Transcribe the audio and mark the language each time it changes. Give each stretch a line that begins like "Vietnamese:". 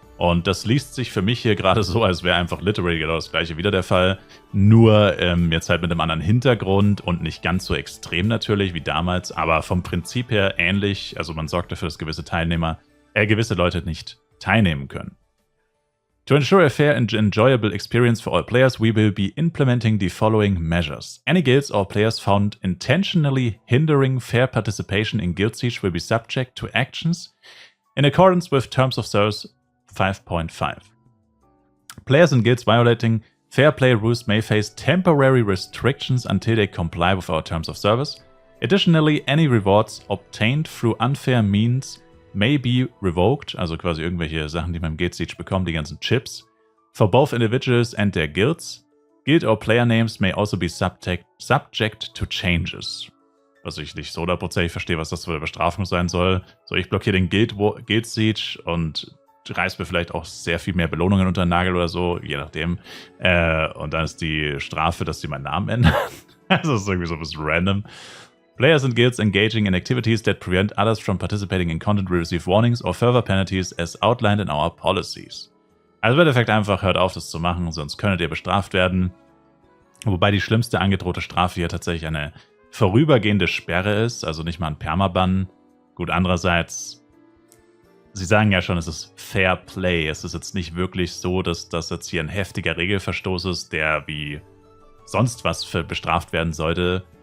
German: Und das liest sich für mich hier gerade so, als wäre einfach literally genau das gleiche wieder der Fall. Nur jetzt halt mit einem anderen Hintergrund und nicht ganz so extrem natürlich wie damals, aber vom Prinzip her ähnlich. Also man sorgt dafür, dass gewisse Leute nicht teilnehmen können.
English: To ensure a fair and enjoyable experience for all players, we will be implementing the following measures. Any guilds or players found intentionally hindering fair participation in Guild Siege will be subject to actions in accordance with Terms of Service 5.5. Players and guilds violating fair play rules may face temporary restrictions until they comply with our Terms of Service. Additionally, any rewards obtained through unfair means may be revoked,
German: also quasi irgendwelche Sachen, die man im Guild Siege bekommt, die ganzen Chips,
English: for both individuals and their guilds. Guild or player names may also be subject to changes.
German: Was ich nicht so 100% verstehe, was das für eine Bestrafung sein soll. So, ich blockiere den Guild Siege und reiß mir vielleicht auch sehr viel mehr Belohnungen unter den Nagel oder so, je nachdem. Und dann ist die Strafe, dass die meinen Namen ändern. Also das ist irgendwie so ein bisschen random.
English: Players and guilds engaging in activities that prevent others from participating in content will receive warnings or further penalties as outlined in our policies.
German: Also im Endeffekt einfach hört auf, das zu machen, sonst könntet ihr bestraft werden. Wobei die schlimmste angedrohte Strafe hier tatsächlich eine vorübergehende Sperre ist, also nicht mal ein Permaban. Gut, andererseits, sie sagen ja schon, es ist Fair Play. Es ist jetzt nicht wirklich so, dass das jetzt hier ein heftiger Regelverstoß ist, der wie sonst was bestraft werden sollte.